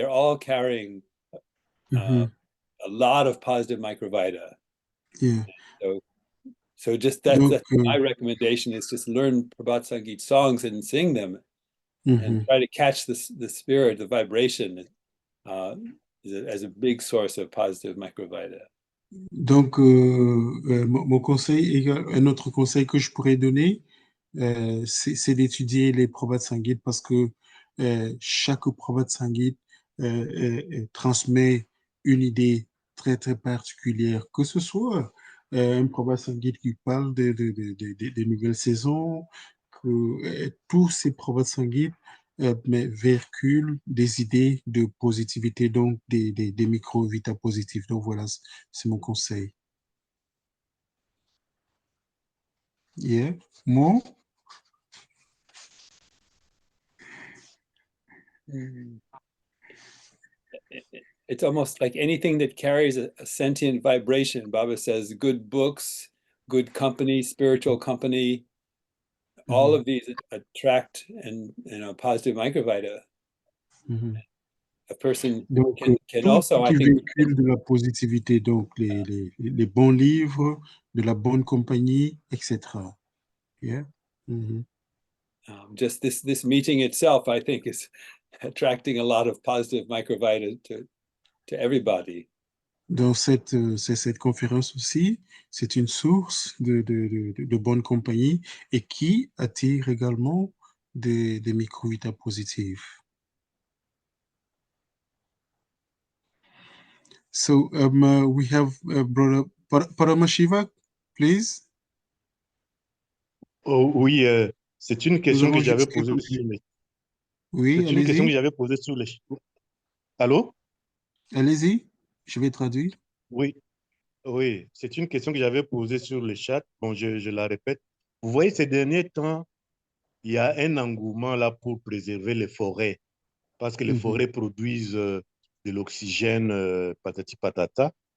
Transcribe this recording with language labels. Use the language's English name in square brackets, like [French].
[English] They're all carrying a lot of positive microvita. Yeah. So just that's my recommendation is just learn Prabhat Sangeet songs and sing them and try to catch the spirit, the vibration as a big source of positive microvita. [French] Donc, mon conseil, un autre conseil que je pourrais donner, c'est d'étudier les Prabhat Sangeet parce que chaque Prabhat Sangeet transmet une idée très, très particulière, que ce soit un Prabhat Sangeet qui parle des nouvelles saisons, que tous ces Prabhat Sangeet mais véhiculent des idées de positivité, donc des micro-vita positifs. Donc voilà, c'est mon conseil. [English] Yeah. More? It's almost like anything that carries a sentient vibration. Baba says good books, good company, spiritual company, all of these attract and positive microvita. A person [French] donc, [English] can also, I think, [French] véhicule de la positivité, donc les bons livres, de la bonne compagnie, etc. [English] Yeah. Just this meeting itself, I think, is attracting a lot of positive microvita to everybody. [French] Donc cette conférence aussi, c'est une source de bonne compagnie et qui attire également des microvita positifs. [English] So we have Brother Paramashiva, please. [French] Oh, oui, c'est une question que j'avais posée sur les... Oui, c'est une question que j'avais posée sur les... Allô? Allez-y, je vais traduire. Oui, oui, c'est une question que j'avais posée sur le chat. Bon, je la répète. Vous voyez, ces derniers temps, il y a un engouement là pour préserver les forêts, parce que les forêts produisent de l'oxygène, patati patata.